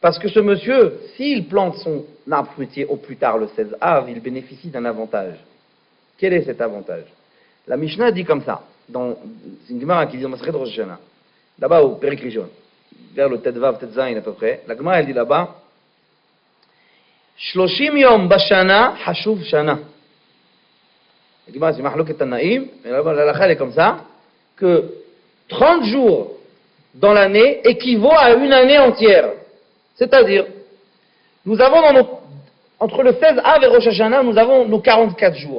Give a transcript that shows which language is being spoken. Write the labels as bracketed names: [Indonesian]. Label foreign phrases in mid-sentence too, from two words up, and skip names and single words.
[French] Parce que ce monsieur, s'il plante son arbre fruitier au plus tard le 16 av, il bénéficie d'un avantage. Quel est cet avantage? La Mishnah dit comme ça, c'est une Gemara qui dit dans Masechet Rosh Hashanah, là-bas au [Hebrew] פרק ראשון, [French] vers le Tetvav, Tetzain à peu près, la Gemara elle dit là-bas, [Hebrew] שלושים יום בשנה חשוב שנה. [French] La Gemara c'est [Hebrew] מחלוקת תנאים, [French] mais là-bas la halakha elle est comme ça, que 30 jours dans l'année équivaut à une année entière. C'est-à-dire, nous avons entre le 16 av et Rosh Hashanah, nous avons nos 44 jours.